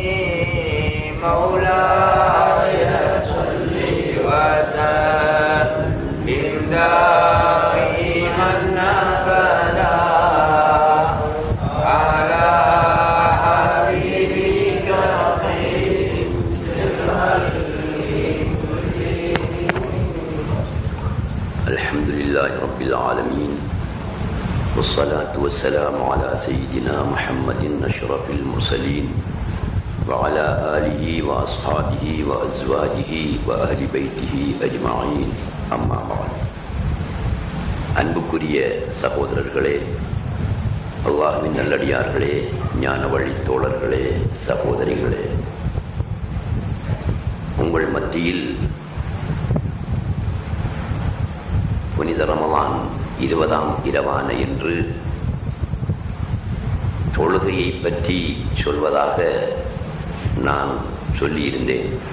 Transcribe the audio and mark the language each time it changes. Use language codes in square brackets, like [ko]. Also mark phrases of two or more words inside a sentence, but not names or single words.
[ar] مولاي صل وسلم دائما أبدا على حبيبك الحمد لله رب العالمين والصلاة والسلام على سيدنا محمد أشرف المرسلين وعلى آله وأصحابه وأزواجه وأهل بيته أجمعين أما بعد [ta] அன்புக்குரிய சகோதரர்களே, அல்லாஹ்வின் நல்லடியார்களே, ஞான வழி தோழர்களே, சகோதரிகளே, உங்கள் மத்தியில் புனித ரமலான் 20ஆம் இரவான என்று தொழுகையை பற்றி சொல்வதாக நான் சொல்லியிருந்தேன்.